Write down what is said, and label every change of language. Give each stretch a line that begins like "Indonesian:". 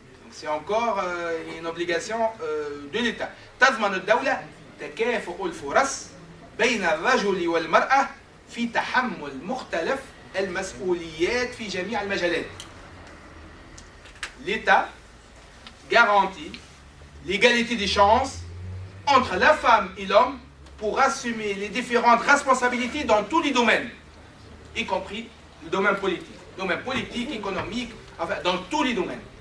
French: C'est encore une obligation de l'État.
Arabic: تضمن الدولة تكافؤ الفرص بين الرجل والمرأة في تحمل مختلف المسؤوليات في جميع المجالات.
French: L'État garantit l'égalité des chances entre la femme et l'homme pour assumer les différentes responsabilités dans tous les domaines, y compris le domaine politique, économique, enfin, dans tous les domaines.